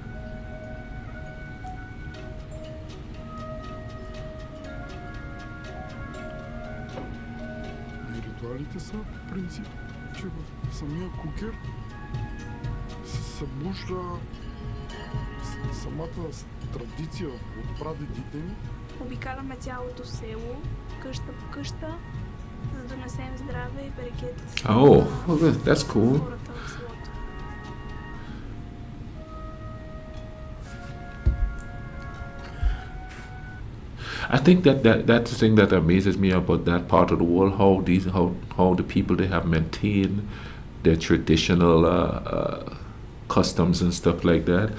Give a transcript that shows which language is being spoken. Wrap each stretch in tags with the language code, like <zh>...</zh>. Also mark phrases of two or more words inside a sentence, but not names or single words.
<bg>И ритуалите са по принцип, че в самия кукер се събужда самата традиция от прадедите ни. Обикаляме цялото село, къща по къща, за да донесем здраве и берекет.</bg> <en>Oh, well, that's cool.</en> <bg>Хората в селото.</bg> <en>I think that's the thing that amazes me about that part of the world. How the people they have maintained their traditional customs and stuff like that.</en>